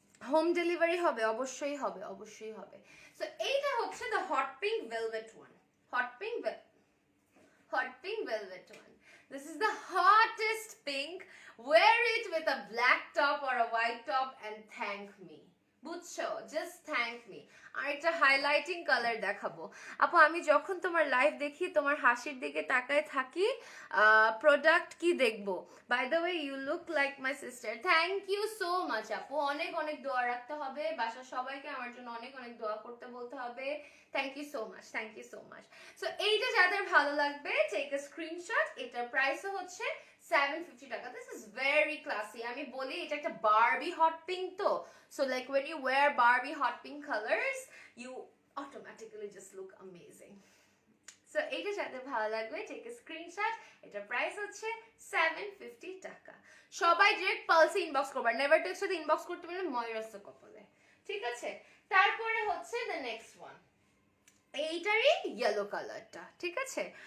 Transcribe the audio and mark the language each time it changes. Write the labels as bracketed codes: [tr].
[bn] Home delivery হবে, অবশ্যই হবে, অবশ্যই হবে। সো এইটা হচ্ছে the hot pink velvet one, hot pink velvet one. [en] This is the hottest pink. Wear it with a black top or a white top and thank me. [bn] বুঝছো, [en] Just thank me. [bn] আর একটা highlighting colour দেখাবো আপু। আমি যখন তোমার live দেখি, তোমার হাসির দিকে তাকায় থাকি, প্রোডাক্ট কি দেখবো? [en] By the way you look like my sister. Thank you so much [bn] আপু, অনেক অনেক দোয়া রাখতে হবে, বাসার সবাইকে আমার জন্য অনেক অনেক দোয়া করতে বলতে হবে। [en] Thank you so much, thank you so much. So [bn] এইটা যাদের ভালো লাগবে, [en] Take a screenshot. [bn] এটার প্রাইসও হচ্ছে 750 টাকা। [en] This is very classy. [bn] আমি বলি এটা একটা বারবি হট পিঙ্ক তো, [en] so like when you wear Barbie hot pink colors you automatically just look amazing. [bn] So এইটা যাদের ভালো লাগবে, [en] Take a screenshot. [bn] এটা প্রাইস হচ্ছে 750 টাকা। সবাই ডিরেক্ট পালসে ইনবক্স করবা, নেভার টেক্সট সাথে ইনবক্স করতে পারলে ময়ূরস্য কপালে, ঠিক আছে? তারপরে হচ্ছে দ্য নেক্সট ওয়ান, এইটারই ইয়েলো কালারটা, ঠিক আছে?